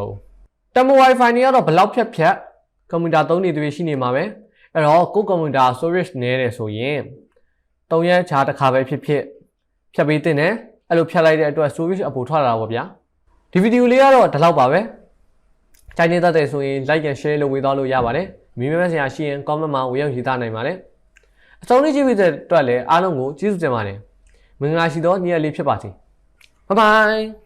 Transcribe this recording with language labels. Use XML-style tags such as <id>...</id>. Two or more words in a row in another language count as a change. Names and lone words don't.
<my>တော့ဘူး</my> <en>temporary file</en> <my>တွေကတော့ဘယ်လောက်ဖြတ်ကွန်ပျူတာသုံးနေတွေရှိနေမှာပဲအဲ့တော့ကိုကွန်ပျူတာ storage နည်းတယ်ဆိုရင်3ရက်ခြားတစ်ခါပဲဖြစ်ဖြတ်ပေးတင်တယ်အဲ့လိုဖြတ်လိုက်တဲ့အတွက် storage အပိုထွက်လာတာပေါ့ဗျာဒီဗီဒီယိုလေးကတော့ဒီလောက်ပါပဲကြိုက်နေတတ်တယ်ဆိုရင်</my> <en>like and share</en> <my>လုပ်ဝေသွားလို့ရပါတယ်မိမဆရာရှိရင် comment မှာဝင်ရောက်ရေးသားနိုင်ပါတယ်အဆုံးလေးကြည့်ပြီးတဲ့အတွက်လည်းအားလုံးကိုကျေးဇူးတင်ပါတယ်မင်္ဂလာရှိသောနေ့ရက်လေးဖြစ်ပါစေ</my> <en>bye bye</en>